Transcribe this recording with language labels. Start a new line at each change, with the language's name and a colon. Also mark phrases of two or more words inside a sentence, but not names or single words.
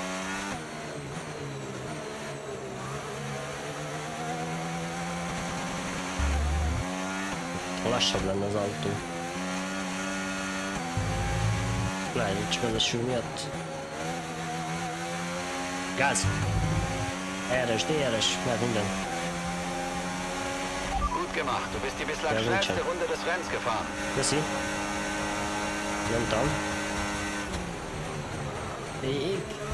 Hungarian: Lassabb lenne az autó. Lehet, hogy csak az eső miatt. Gáz! RS, DRS, mert minden.
German: Gut gemacht. Du bist die bislang schnellste Runde des Rennens gefahren.
Hungarian: Köszi. Nem tudom. Még.